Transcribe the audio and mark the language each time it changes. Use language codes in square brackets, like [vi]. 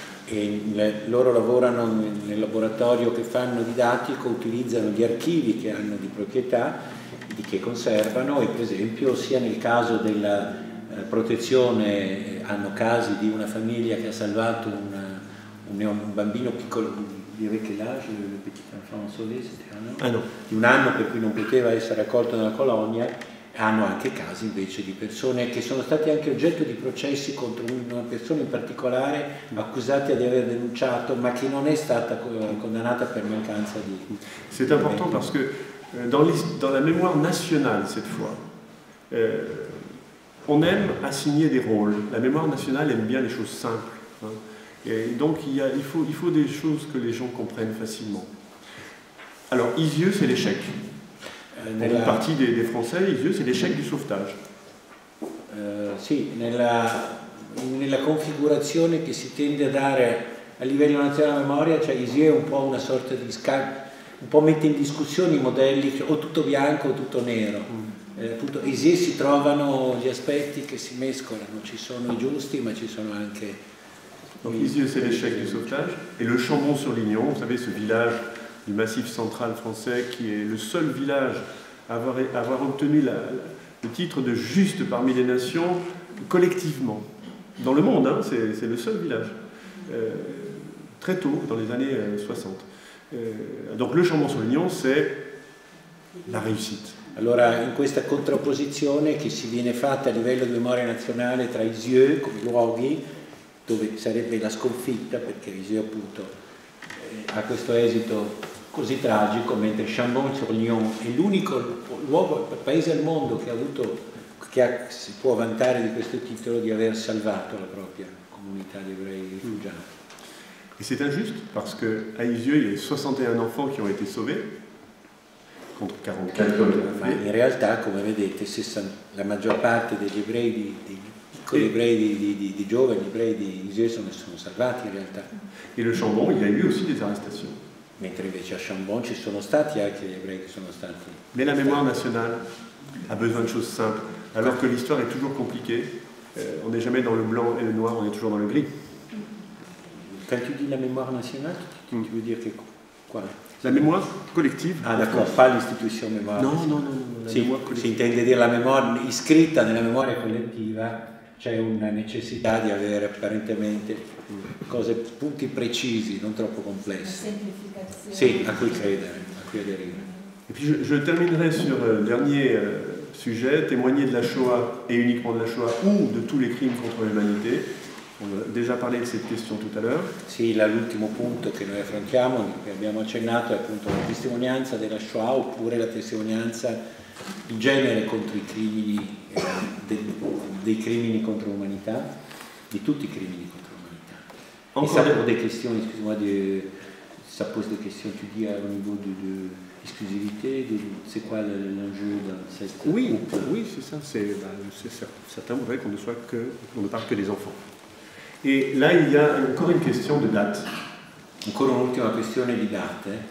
[it] E loro lavorano nel laboratorio che fanno didattico, utilizzano gli archivi che hanno di proprietà, che conservano, e per esempio sia nel caso della protezione hanno casi di una famiglia che ha salvato un bambino piccolo, direi che [fr] l'âge, le petit enfant sauvé, [it] di 1 anno, per cui non poteva essere accolto nella colonia. Hanno anche casi invece di persone che sono stati anche oggetto di processi contro una persona in particolare accusata di aver denunciato, ma che non è stata condannata per mancanza di... [fr] C'est important parce que dans la mémoire nationale cette fois, on aime assigner des rôles. La mémoire nationale aime bien les choses simples. Hein. Et donc il faut des choses que les gens comprennent facilement. Alors Isieux, c'est l'échec. Pour une partie des Français, Isieux, c'est l'échec du sauvetage. [it] Sì, nella configurazione che si tende a dare a livello nazionale della memoria, cioè Isieux è un po' una sorta di un po' mette in discussione i modelli, o tutto bianco o tutto nero. Appunto, Isieux si trovano gli aspetti che si mescolano, ci sono i giusti ma ci sono anche... [fr] Donc Isieux, c'est l'échec du sauvetage. Et le Chambon-sur-Lignon, vous savez, ce village du Massif central français, qui est le seul village à avoir obtenu le titre de juste parmi les nations collectivement. Dans le monde, hein, c'est le seul village. Très tôt, dans les années 60. Donc le Chambon-sur-Lignon, c'est la réussite. [it] Allora, in questa contrapposizione che si viene fatta a livello di memoria nazionale tra Isieux come luoghi, dove sarebbe la sconfitta, perché Isieux appunto ha questo esito così tragico, mentre Chambon-sur-Lignon è l'unico paese al mondo che si può vantare di questo titolo di aver salvato la propria comunità di ebrei rifugiati. [fr] Et c'est injuste parce qu'à Isieux, il y a 61 enfants qui ont été sauvés contre 44 comme [it] ma in realtà, come vedete, la maggior parte degli ebrei, dei piccoli ebrei di giovani ebrei di Isieux sono salvati in realtà. [fr] Et le Chambon, il y a eu aussi des arrestations. [it] Mentre invece a Chambon ci sono stati anche gli ebrei che sono stati. [fr] Mais la mémoire nationale a besoin de choses simples, alors que l'histoire est toujours compliquée. On n'est jamais dans le blanc et le noir, on est toujours dans le gris. Quand tu dis la mémoire nationale, tu veux dire que quoi? La mémoire collective. Ah d'accord, pas l'istituzione mémoire. Non. [it] Si intende dire la memoria iscritta nella memoria collettiva. C'è una necessità di avere apparentemente punti precisi, non troppo complessi. Sì, a cui credere, a cui aderire. [fr] Et puis je terminerai sur le dernier sujet, témoigner de la Shoah et uniquement de la Shoah ou de tous les crimes contre l'humanité. On a déjà parlé de cette question tout à l'heure. [it] Sì, l'ultimo punto che noi affrontiamo, che abbiamo accennato, è appunto la testimonianza della Shoah oppure la testimonianza in genere contro i crimini, dei crimini contro l'umanità, di tutti i crimini contro l'umanità. [fr] Et ça pose des questions, excuse-moi, ça pose des questions, tu dis au niveau de exclusivité, c'est quoi l'enjeu dans cette Oui, c'est ça. Certains voudraient qu'on ne parle que des enfants. Et là, il y a encore une question de date. [it] Ancora un'ultima questione di date.